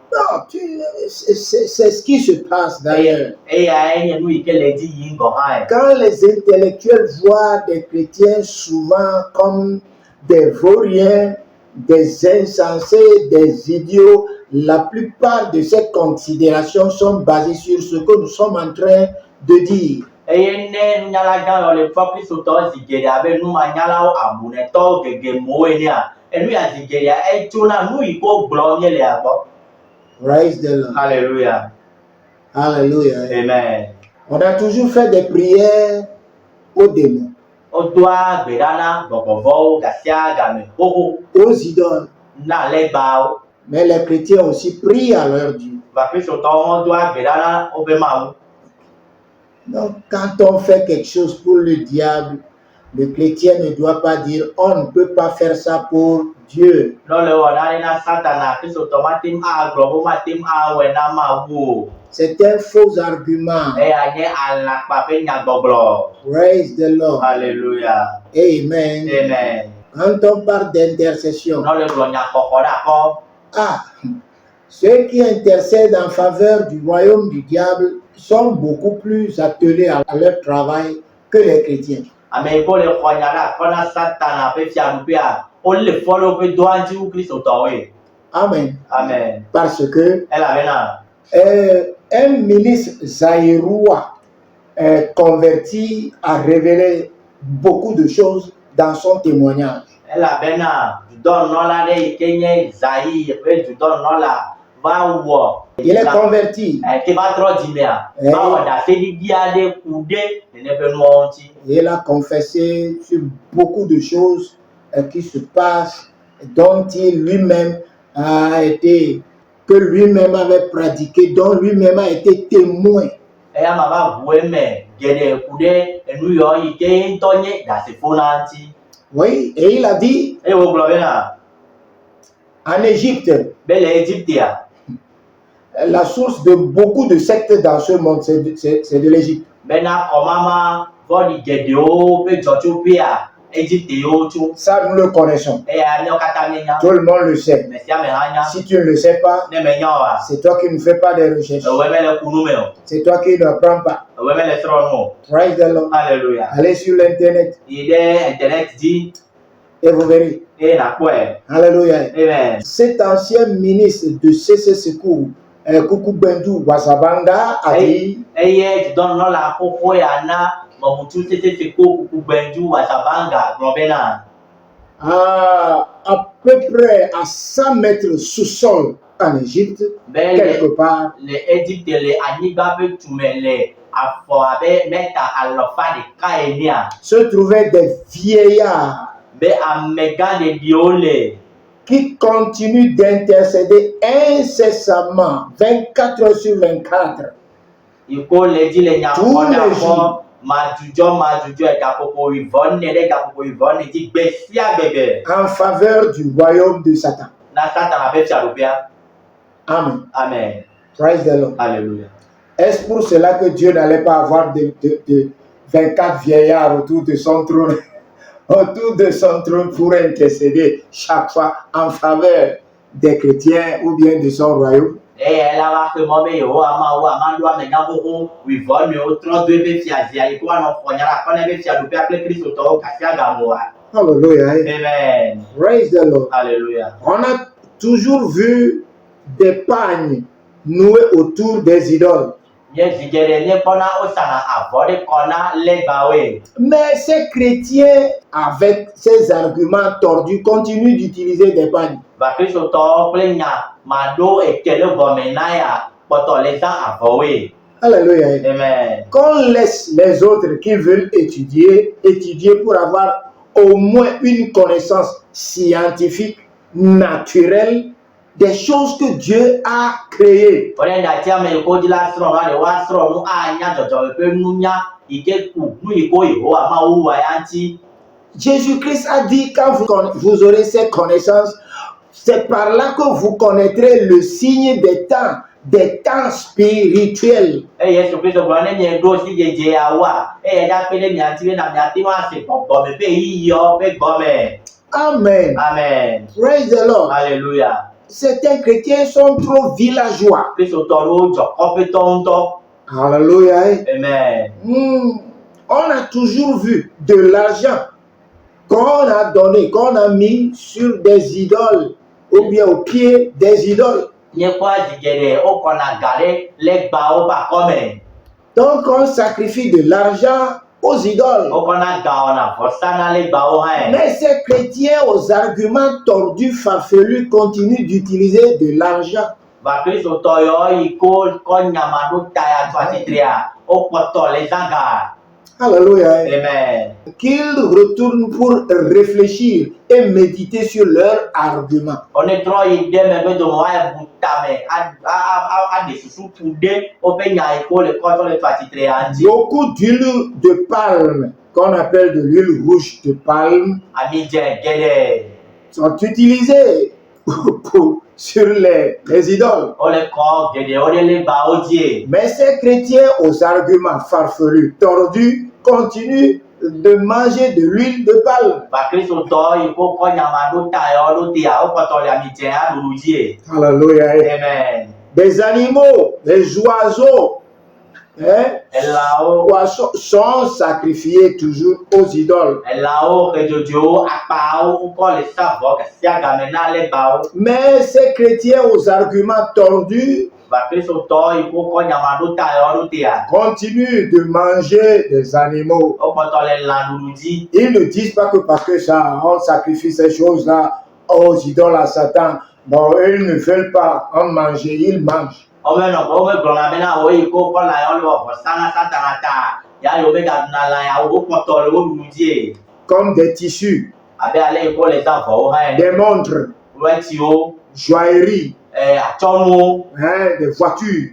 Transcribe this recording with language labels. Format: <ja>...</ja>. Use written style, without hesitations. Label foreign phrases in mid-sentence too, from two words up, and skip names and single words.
<fr>Non, c'est ce qui se passe d'ailleurs.</fr> <ee>Eya nye nu yi ke le edzi yim gɔ hã.</ee> <fr>Quand les intellectuels voient des chrétiens souvent comme des vauriens, des insensés, des idiots, la plupart de ces considérations sont basées sur ce que nous sommes en train de dire.</fr> <ee>Eye ne nunyala gã yawo le fɔ kristotɔwo zi geɖe abe numanyalawo abunɛtɔwo gegemewo enea enu ya zi geɖea etsona nu yi ke wogblɔm nye le agbɔ.</ee> <en>Praise the Lord. Hallelujah. Hallelujah. Amen.</en> <fr>On a toujours fait des prières aux démons,</fr> <ee>Wodoa gbe ɖa na gbɔgbɔvɔwo gasia game xoxo</ee> <fr>aux idoles.</fr> <ee>na legbawo.</ee> <fr>Mais les chrétiens aussi prient à leur Dieu.</fr> <ee>Va kristotɔwo hã doa gbe ɖa na woƒe Mawu.</ee> <fr>Donc, quand on fait quelque chose pour le diable, le chrétien ne doit pas dire on ne peut pas faire ça pour Dieu.</fr> <ee>Ne le wɔ nane na satana kristotɔ mate ŋu agblɔ be mate ŋu awɔe na Mawu o.</ee> <fr>C'est un faux argument.</fr> <ee>Eya nye alakpa ƒe nyagbɔgblɔ.</ee> <en>Praise the Lord. Hallelujah. Amen. Amen.</en> <fr>Quand on parle d'intercession,</fr> <ee>Ne le gblɔ nyaxɔxɔ ɖe akɔ.</ee> <fr>Ceux qui intercèdent en faveur du royaume du diable sont beaucoup plus attelés à leur travail que les chrétiens.</fr> <ee>Ame yi ke le xɔ nya ɖe akɔ na satana ƒe fiaɖuƒea wole fɔ ɖe woƒe doa ŋuti wu kristotɔwoe. Amen. Amen.</ee> <fr>Parce que</fr> <ee>Elabena</ee> <fr>un ministre zaïrois converti a révélé beaucoup de choses dans son témoignage.</fr> <ee>elabena dudɔnunɔla ɖe yi ke nye Zaïre ƒe dudɔnunɔla va wɔ.</ee> <fr>Il est converti.</fr> <ee>Ke va trɔ dzimea va wɔ ɖaseɖiɖi aɖe ku ɖe nene ƒe nuwo ŋuti.</ee> <fr>Il a confessé sur beaucoup de choses qui se passent, dont il lui-même a été, que lui-même avait pratiqué, dont lui-même a été témoin.</fr> <ee>eya ma va ʋu eme geɖe ku ɖe enu yɔ yi ke ŋutɔ nye ɖasefo na ŋuti.</ee> <fr>Oui, et il a dit</fr> <ee>Eye wogblɔ bena</ee> <fr>en Égypte,</fr> <ee>be le Egyptea,</ee> <fr>la source de beaucoup de sectes dans ce monde, c'est de l'Égypte.</fr> <ee>bena kɔmama vɔɖi geɖewo ƒe dzɔtsoƒea Egypte yewo tso.</ee> <fr>Ça, nous le connaissons.</fr> <ee>Eya míawo katã míenya.</ee> <fr>Tout le monde le sait.</fr> <ee>Me sia me hã nya.</ee> <fr>Si tu ne le sais pas,</fr> <ee>Ne menya oa,</ee> <fr>c'est toi qui ne fais pas des recherches.</fr> <ee>ewɔe mele ku nu me o.</ee> <fr>C'est toi qui ne prends pas.</fr> <ee>Ewɔe mele srɔ̃ nu o.</ee> <en>Praise the Lord.</en> <fr>Alléluia. Allez sur l'internet</fr> <ee>Yi ɖe internet dzi</ee> <fr>et vous verrez.</fr> <ee>eye nakpɔe.</ee> <fr>Alléluia. Amen. Cet ancien ministre de CC Secours, Kuku Bendu Wasabanga, a dit</fr> <ee>Eye dziɖɔnunɔla xoxo ya na mɔmutu sese ko kuku gbɛndu wasabanga gblɔ bena</ee> <fr>à peu près à 100 mètres sous-sol en Égypte, quelque part.</fr> <ee>le Égypte le anyigba ƒe tume le afɔ abe mètre alɔfa ɖeka enea.</ee> <fr>Se trouvaient des vieillards</fr> <ee>Be amegã ɖeɖiwo le.</ee> <fr>Qui continuent d'intercéder incessamment 24 heures sur 24.</fr> <ee>Yiko le dzi le</ee> <fr>Tous les</fr> <ee>nyakpɔɖakpɔ</ee> <fr>jours.</fr> <ee>madzudzɔ gaƒoƒo 24 ɖe gaƒoƒo 24 dzi gbe sia gbegbe.</ee> <fr>En faveur du royaume de Satan.</fr> <ee>Na Satan ƒe fiaɖuƒea. Amen. Amen.</ee> <en>Praise the Lord.</en> <fr>Alléluia. Est-ce pour cela que Dieu n'allait pas avoir de 24 vieillards autour de son trône, autour de son trône pour intercéder chaque fois en faveur des chrétiens ou bien de son royaume?</fr> <ee>Eya la va xe mɔ be Yehowa Mawu amaɖo amegã xoxo 24 trɔ do ebe fiazia yi ke woanɔ xɔnya ɖe akɔ na ebe fiaɖuƒea kple kristotɔwo gasia gamoa.</ee> <en>Hallelujah. Amen. Praise the Lord.</en> <fr>Alléluia. On a toujours vu des pagnes nouées autour des idoles.</fr> <ee>Nye vi geɖe míekpɔna wosana avɔ ɖe kɔ na legbawoe.</ee> <fr>Mais ces chrétiens, avec ces arguments tordus, continuent d'utiliser des pagnes.</fr> <ee>Va kristotɔwo kple nya maɖo eke ɖe gɔme na ya kpɔtɔ le zã avɔwoe.</ee> <fr>Alléluia. Amen. Qu'on laisse les autres qui veulent étudier pour avoir au moins une connaissance scientifique, naturelle, des choses que Dieu a créées.</fr> <ee>Wòle ɖati ame yi ke wodzi la srɔ̃ na ɖe woasrɔ̃ nu anya dzɔdzɔme ƒe nunya yi ke ku nu yi ke Yehowa Mawu wɔa ya ŋuti.</ee> <fr>Jésus-Christ a dit quand vous aurez ces connaissances, c'est par là que vous connaîtrez le signe des temps spirituels.</fr> <ee>Eye Yesu Kristo gblɔ ne mieɖo si dzedzeawoa, eye ɖa kpe ɖe mia ŋuti bena miate ŋu ase gbɔgbɔme ƒe ɣeyiɣiwo ƒe gɔme. Amen. Amen.</ee> <en>Praise the Lord.</en> <fr>Alléluia. Certains chrétiens sont trop villageois.</fr> <ee>Kristotɔwo dzɔ kɔƒetɔ ŋutɔ.</ee> <en>Hallelujah. Amen.</en> <fr>On a toujours vu de l'argent qu'on a donné, qu'on a mis sur des idoles ou bien au pied des idoles.</fr> <ee>Míekpɔ adzi geɖe wokɔna ga ɖe legbawo ƒe akɔme.</ee> <fr>Donc on sacrifie de l'argent aux idoles.</fr> <ee>Wokɔna ga wɔna vɔsa na legbawo hã.</ee> <fr>Mais ces chrétiens aux arguments tordus, farfelus, continuent d'utiliser de l'argent.</fr> <ee>Va kristotɔ yawo yi ke kɔ nyamaɖo ta ya tso atsitrea, wokpɔtɔ le zã ga.</ee> <fr>Alléluia. Amen. Qu'ils retournent pour réfléchir et méditer sur leurs arguments. On est trop</fr> <ee>yi ɖe megbe dome woabu tame aɖe susu ƒu ɖe woƒe nya yi ke wole kɔ tsɔ le tso atsitrea ŋuti.</ee> <fr>Beaucoup d'huile de palme, qu'on appelle de l'huile rouge de palme,</fr> <ee>Ami dze geɖe</ee> <fr>sont utilisées sur les idoles.</fr> <ee>wole kɔ geɖewo ɖe legbawo dzi.</ee> <fr>Mais ces chrétiens aux arguments farfelus, tordus, continuent de manger de l'huile de palme.</fr> <ee>Va kristotɔ yi ke kɔ nyamaɖo ta yawo ɖo tea wokpɔtɔ le ami dze aɖuɖu dzi.</ee> <fr>Alléluia. Amen. Des animaux, des oiseaux,</fr> <ee>Elãwo</ee> <fr>sont sacrifiés toujours aux idoles.</fr> <ee>elãwo xedzodzowo akpawo wokɔ le sa vɔ gasia game na legbawo.</ee> <fr>Mais ces chrétiens aux arguments tordus</fr> <ee>Va kristotɔ yi ke kɔ nyamaɖo ta yawo ɖo tea</ee> <fr>continuent de manger des animaux.</fr> <ee>wokpɔtɔ le lãɖuɖu dzi.</ee> <fr>Ils ne disent pas que parce que ça, on sacrifie ces choses-là aux idoles à Satan. Bon, ils ne veulent pas en manger, ils mangent.</fr> <ee>Womegblɔna bena wo yi ke wokɔ lã yawo le wɔ vɔsa na Satana ta ya yewo be gaɖuna lã yawo wokpɔtɔ le wo ɖuɖu dzi.</ee> <fr>Comme des tissus,</fr> <ee>Abe ale yi ke wole zã vɔwo hã ene.</ee> <fr>des montres,</fr> <ee>Wetiwo,</ee> <fr>joailleries,</fr> <ee>Atchonou,</ee> <fr>hein, des voitures,</fr>